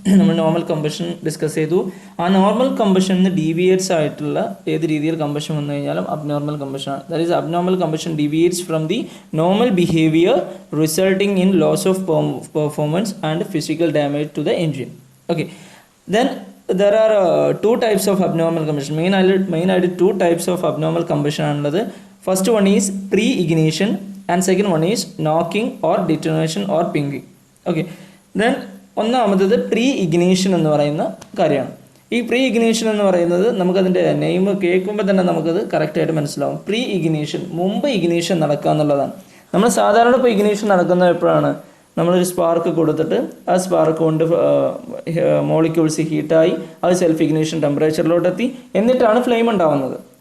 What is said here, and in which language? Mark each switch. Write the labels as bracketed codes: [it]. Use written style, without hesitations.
[ml] നമ്മൾ normal combustion discuss ചെയ്തു. ആ നോർമൽ കമ്പഷന് ഡീവിയേറ്റ്സ് ആയിട്ടുള്ള ഏത് രീതിയിൽ കമ്പഷൻ വന്നു കഴിഞ്ഞാലും abnormal കമ്പഷനാണ്. [en] That is abnormal combustion deviates from the normal behaviour resulting in loss of performance and physical damage to the engine. Okay, then there are 2 types of abnormal combustion. Main 2 types of abnormal combustion [ml] ആണുള്ളത്. [en] First one is pre-ignition and second one is knocking or detonation or pinging. Okay, then [ml] ഒന്നാമത്തത് pre ignition എന്ന് പറയുന്ന കാര്യമാണ്. ഈ pre ignition എന്ന് പറയുന്നത് നമുക്കതിൻ്റെ name കേൾക്കുമ്പോൾ തന്നെ നമുക്കത് കറക്റ്റായിട്ട് മനസ്സിലാവും. പ്രീ ഇഗ്നീഷൻ, മുമ്പ് ഇഗ്നീഷൻ നടക്കുക എന്നുള്ളതാണ്. നമ്മൾ സാധാരണ ഇപ്പോൾ ഇഗ്നീഷൻ നടക്കുന്നത് എപ്പോഴാണ്? നമ്മളൊരു സ്പാർക്ക് കൊടുത്തിട്ട് ആ സ്പാർക്ക് കൊണ്ട് മോളിക്യൂൾസ് ഹീറ്റായി അത് സെൽഫ് ഇഗ്നീഷൻ ടെമ്പറേച്ചറിലോട്ടെത്തി, എന്നിട്ടാണ് ഫ്ലെയിം ഉണ്ടാവുന്നത്.